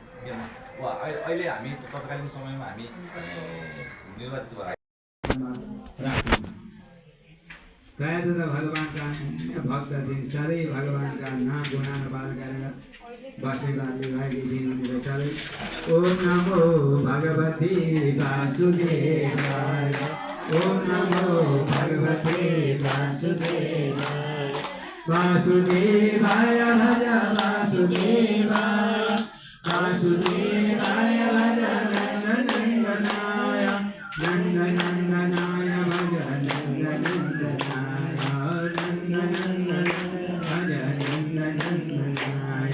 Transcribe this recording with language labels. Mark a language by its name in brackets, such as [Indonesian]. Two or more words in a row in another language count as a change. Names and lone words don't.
[Nepali] किन अहिले हामी तत्कालीन समयमा हामी निर्वाचित भएर कया त भगवानका भक्त थिइन्, सबै भगवानका नाम गुणानुवाद गरेर बसैबाले भागी दिनुहुने सबै। [Sanskrit] ओम नमो भगवती वासुदेवाय, ओम नमो भगवते वासुदेवाय। वासुदेवाय भज वासुदेवाय, वासुदेवाय भज नन्दनन्दनाय, नन्दनन्दनाय भज नन्दनन्दनाय, नन्दनन्दनाय भज नन्दनन्दनाय।